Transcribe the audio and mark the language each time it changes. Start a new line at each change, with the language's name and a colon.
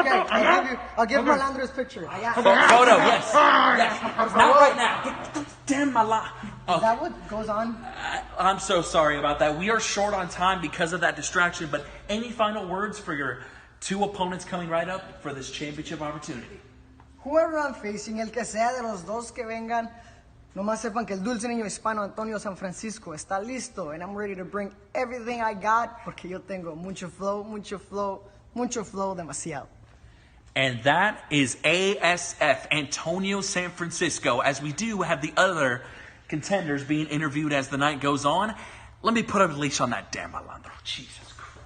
English: Okay, I'll give Malandro his picture. Photo, yes. Not right now. Damn my life. Is that what goes on? I'm so sorry about that. We are short on time because of that distraction, but any final words for your 2 opponents coming right up for this championship opportunity? Whoever I'm facing,
Spanish: el que sea de los dos que vengan, nomás sepan que el dulce niño hispano Antonio San Francisco está listo,
English: and I'm ready to bring everything I got,
Spanish: porque yo tengo mucho flow, demasiado.
English: And that is ASF, Antonio San Francisco, as we do have the other contenders being interviewed as the night goes on. Let me put a leash on that damn Malandro. Jesus Christ.